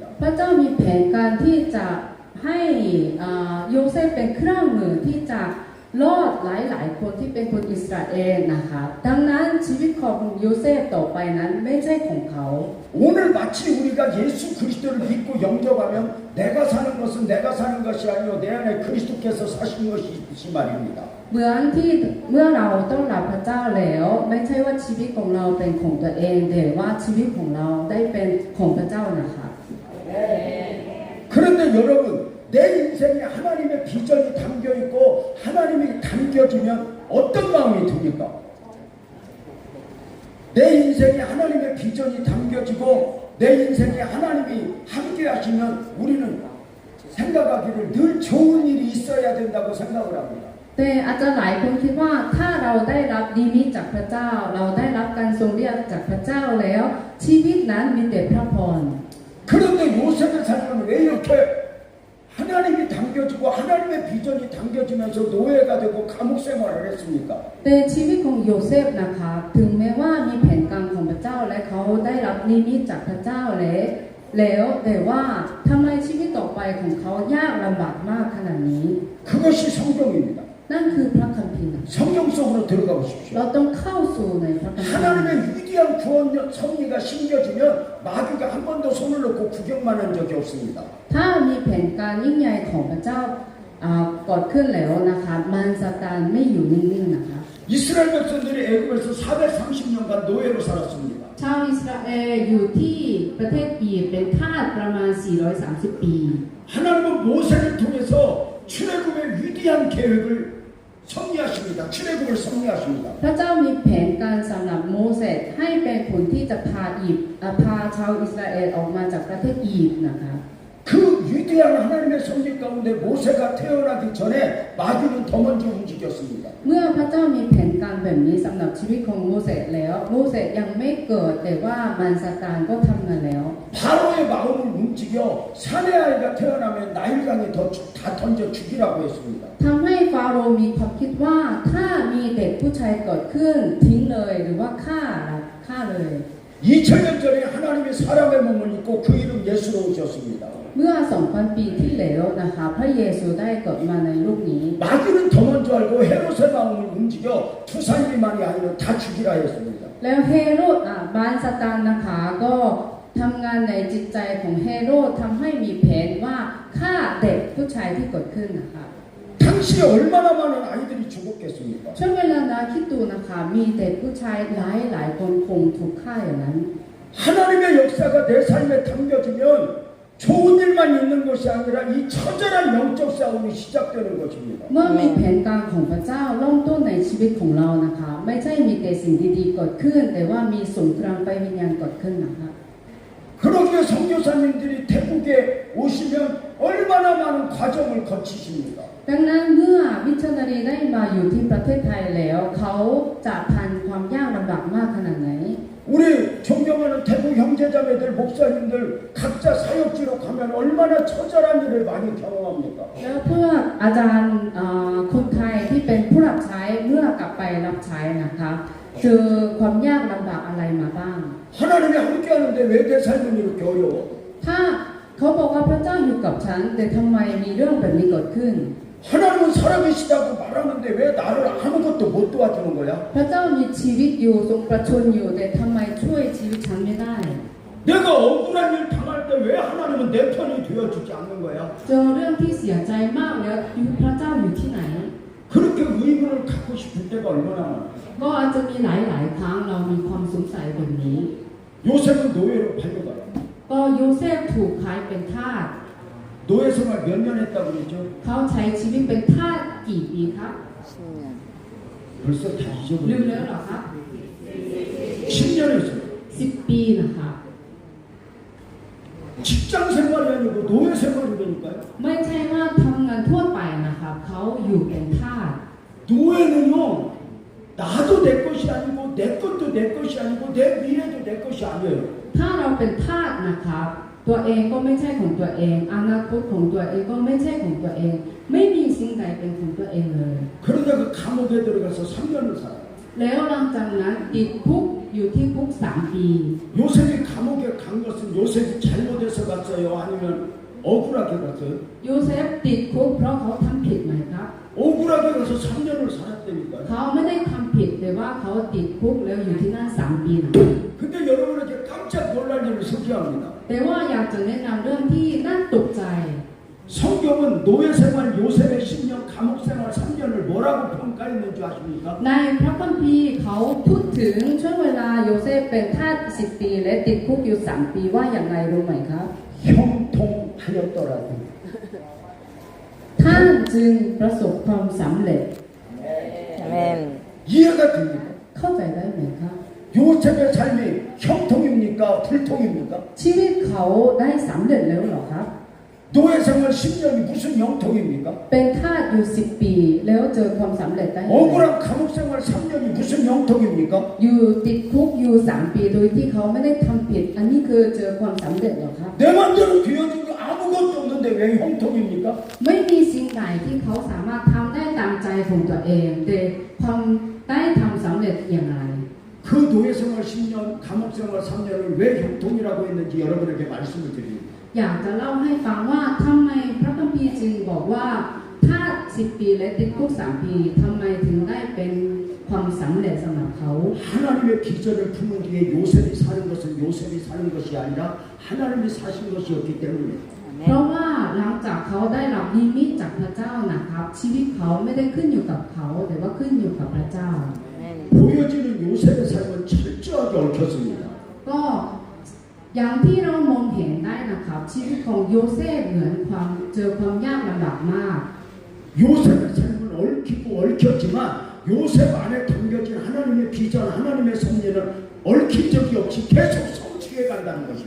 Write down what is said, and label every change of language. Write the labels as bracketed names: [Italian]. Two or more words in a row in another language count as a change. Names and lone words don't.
[Thai] พระเจ้ามีแผนการที่จะให้โยเซฟเป็นเครื่องมือที่จะรอดหลายๆคนที่เป็นคนอิสราเอลนะคะดังนั้นชีวิตของโยเซฟต่อไปนั้นไม่ใช่ของเขา [Korean] 오늘 마치 우리가 예수 그리스도를 믿고 영접하면 내가 사는 것은 내가 사는 것이 아니요 내 안에 그리스도께서 사신 것이지 말입니다. [Thai] เหมือนที่เมื่อเราต้องรับพระเจ้าแล้วไม่ใช่ว่าชีวิตของเราเป็นของตัวเองแต่ว่าชีวิตของเราได้เป็นของพระเจ้านะคะ [Korean] 그런데 여러분 내 인생에 하나님의 비전이 담겨 있고 하나님이 담겨지면 어떤 마음이 듭니까? 내 인생에 하나님의 비전이 담겨지고 내 인생에 하나님이 함께 하시면 우리는 생각하기를 늘 좋은 일이 있어야 된다고 생각을 합니다. [Thai] แต่อาจจะหลายคนคิดว่าถ้าเราได้รับนิมิตจากพระเจ้าเราได้รับการทรงเรียกจากพระเจ้าแล้วชีวิตนั้นมีแต่พระพร [Korean] 그런데 요셉의 삶은 왜 이렇게 하나님이 담겨지고 하나님의 비전이 담겨지면서 노예가 되고 감옥 생활을 했습니까? [Thai] แต่ชีวิตของโยเซฟนะคะถึงแม้ว่ามีแผนการของพระเจ้าและเขาได้รับนิมิตจากพระเจ้าแล้วแต่ว่าทำไมชีวิตต่อไปของเขายากลำบากมากขนาดนี้ [Korean] 그것이 성경입니다. [Thai] นั่นคือพระคัมภีร์ [Korean] 성경 속으로 들어가 [Thai] เรา [Korean] 보십시오. [Thai] ต้องเข้าสู่ในพระคัมภีร์ [Korean] 하나님의 위대한 구원 섭리가 심겨지면 마귀가 한 번도 손을 놓고 구경만 한 적이 없습니다. [Thai] ถ้ามีแผนการยิ่งใหญ่ของพระเจ้าก่อขึ้นแล้วนะคะมารซาตานไม่อยู่นิ่งๆนะคะ [Korean] 이스라엘 백성들이 애굽에서 430년간 노예로 살았습니다. [Thai] ชาวอิสราเอลอยู่ที่ประเทศอียิปต์เป็นทาสประมาณ 430 ปี [Korean] 하나님은 모세를 통해서 출애굽의 위대한 계획을 섭리하십니다. 출애굽을 섭리하십니다. [Thai] พระเจ้ามีแผนการสำหรับโมเสสให้เป็นผลที่จะพาชาวอิสราเอลออกมาจากประเทศอียิปต์นะคะ [Korean] 그 위대한 하나님의 섭리 가운데 모세가 태어나기 전에 마귀는 더 먼저 움직였습니다. [Thai] เมื่อพระเจ้ามีแผนการแบบนี้สำหรับชีวิตของโมเสสแล้วโมเสสยังไม่เกิดแต่ว่ามารซาตานก็ทำงานแล้ว [Korean] 바로의 마음을 움직여 사내 아이가 태어나면 나일강에 다 던져 죽이라고 했습니다. [Thai] ทำให้ฟาโรห์มีความคิดว่าถ้ามีเด็กผู้ชายเกิดขึ้นทิ้งเลยหรือว่าฆ่าเลย [Korean] 2000년 전에 하나님이 사람의 몸을 입고 그 이름 예수로 오셨습니다. [Thai] เมื่อ 2,000 ปีที่แล้วนะคะพระเยซูได้เกิดมาในโลกนี้ [Korean] 마귀는 더 먼저 알고 헤롯의 마음을 움직여 투사님만이 아니라 다 죽이라 했습니다. [Thai] แล้วเฮโรดมารซาตานนะคะก็ทำงานในจิตใจของเฮโรดทำให้มีแผนว่าฆ่าเด็กผู้ชายที่เกิดขึ้นนะคะ [Korean] 당시에 얼마나 많은 아이들이 죽었겠습니까? [Thai] ช่วงเวลานั้นคิดดูนะคะมีเด็กผู้ชายหลายคนคงถูกฆ่าอย่างนั้น [Korean] 하나님의 역사가 내 삶에 담겨지면 좋은 일만 있는 것이 아니라 이 처절한 영적 싸움이 시작되는 것입니다. [Thai] เมื่อมีแผนการของพระเจ้าเริ่มต้นในชีวิตของเรานะคะไม่ใช่มีแต่สิ่งดีๆเกิดขึ้นแต่ว่ามีสงครามไฟวิญญาณเกิดขึ้นนะคะ [Korean] 그러기에 선교사님들이 태국에 오시면 얼마나 많은 과정을 거치십니까? [Thai] ดังนั้นเมื่อมิชชันนารีได้มาอยู่ที่ประเทศไทยแล้วเขาจะผ่านความยากลำบากมากขนาดไหน [Korean] 우리 존경하는 태국 형제자매들 목사님들 각자 사역지로 가면 얼마나 처절한 일을 많이 경험합니까? [Thai] แล้วเพื่ออาจารย์คนไทยที่เป็นผู้รับใช้เมื่อกลับไปรับใช้นะคะเจอความยากลำบากอะไรมาบ้าง [Korean] 하나님이 함께하는데 왜 내 삶은 이렇게 어려워? [Thai] ถ้าเขาบอกว่าพระเจ้าอยู่กับฉันแต่ทำไมมีเรื่องแบบนี้เกิดขึ้น [Korean] 하나님은 살아계시다고 말하는데 왜 나를 아무것도 못 도와주는 거야? [Thai] พระเจ้ามีชีวิตอยู่ทรงประชนอยู่แต่ทำไมช่วยชีวิตฉันไม่ได้ [Korean] 내가 억울한 일 당할 때 왜 하나님은 내 편이 되어주지 않는 거야? [Thai] เจอเรื่องที่เสียใจมากแล้วพระเจ้าอยู่ที่ไหน [Korean] 그렇게 의문을 갖고 싶을 때가 얼마나 많아? [Thai] ก็อาจจะมีหลายครั้งเรามีความสงสัยแบบนี้ [Korean] 요셉은 노예로 팔려가요. [Thai] ก็โยเซฟถูกขายเป็นทาส [Korean] 노예 생활 몇 년 했다고 그랬죠? [Thai] เขาใช้ชีวิตเป็นทาสกี่ปีครับ [Korean] 벌써 다 [Thai] ลืมแล้ว [Korean] 잊어버렸어요. [Thai] เหรอครับ [Korean] 10년 했어요. [Thai] 10 ปีนะคะ [Korean] 직장 생활이 아니고 노예 생활이라니까요. [Thai] ไม่ใช่ว่าทำงานทั่วไปนะครับเขาอยู่เป็นทาส [Korean] 노예는요, 나도 내 것이 아니고 내 것도 내 것이 아니고 내 미래도 내 것이 아니에요. [Thai] ถ้าเราเป็นทาสนะครับตัวเองก็ไม่ใช่ของตัวเองอนาคตของตัวเองก็ไม่ใช่ของตัวเอง ไม่มีสิ่งใดเป็นของตัวเองเลย [Korean] 그러다 그 감옥에 들어가서 3년을 살아요. [Thai] แล้วหลังจากนั้นติดคุกอยู่ที่คุก3 ปี [Korean] 요셉이 감옥에 간 것은 요셉이 잘못해서 갔어요? 아니면 억울하게 갔어요? [Thai] โยเซฟติดคุกเพราะเขาทำผิดไหมครับ [Korean] 억울하게 가서 3년을 살았다니까요. [Thai] เขาไม่ได้ทำผิดแต่ว่าเขาติดคุกแล้วอยู่ที่นั่น3 ปีนะ [Korean] 근데 여러분에게 깜짝 놀랄 일을 소개합니다. [Thai] แต่ว่าอยากจะแนะนำเรื่องที่น่าตกใจ [Korean] 성경은 노예 생활 요셉의 10년, 감옥 생활 3년을 뭐라고 평가했는 줄 아십니까? [Thai] ในพระคัมภีร์เขาพูดถึงช่วงเวลาโยเซฟเป็นทาส10 ปีและติดคุกอยู่3 ปีว่าอย่างไรรู้ไหมครับ [Korean] 형통하였더라도 [Thai] ท่านจึงประสบความสำเร็จ [Korean] 아멘. 이해가 됩니까? [Thai] เข้าใจได้ไหมครับ [Korean] 요셉의 삶이 형통입니까? 불통입니까? [Thai] ชีวิตเขาได้สำเร็จแล้วเหรอครับ [Korean] 노예 생활 10년이 무슨 형통입니까? [Thai] เป็นทาสอยู่10 ปีแล้วเจอความสำเร็จได้ไหม [Korean] 억울한 감옥 생활 3년이 무슨 형통입니까? [Thai] อยู่ติดคุกอยู่3 ปีโดยที่เขาไม่ได้ทำผิด อันนี้คือเจอความสำเร็จเหรอครับ [Korean] 내 맘대로 되어진 게 아무것도 없는데 왜 형통입니까? [Thai] ไม่มีสิ่งใดที่เขาสามารถทำได้ตามใจของตัวเองแต่ความได้ทำสำเร็จอย่างไร [Korean] 그 노예 생활 10년, 감옥 생활 3년을 왜 형통이라고 했는지 여러분에게 말씀을 드립니다. [Thai] อยากจะเล่าให้ฟังว่าทำไมพระคัมภีร์จึงบอกว่าทาส10 ปีและติดคุก3 ปีทำไมถึงได้เป็นความสำเร็จสำหรับเขา [Korean] 하나님의 비전을 품은 뒤에 요셉이 사는 것은 요셉이 사는 것이 아니라 하나님이 사신 것이었기 때문에 [Thai] เพราะว่าหลังจากเขาได้รับนิมิตจากพระเจ้านะครับ ชีวิตเขาไม่ได้ขึ้นอยู่กับเขาแต่ว่าขึ้นอยู่กับพระเจ้า [Korean] 보여지는 요셉의 삶은 철저하게 얽혔습니다. [Thai] ก็อย่างที่เรามองเห็นได้นะครับชีวิตของโยเซฟเหมือนเจอความยากลำบากมาก [Korean] 요셉의 삶은 얽히고 얽혔지만 요셉 안에 담겨진 하나님의 비전, 하나님의 섭리는 얽힌 적이 없이 계속 성취해 간다는 것입니다.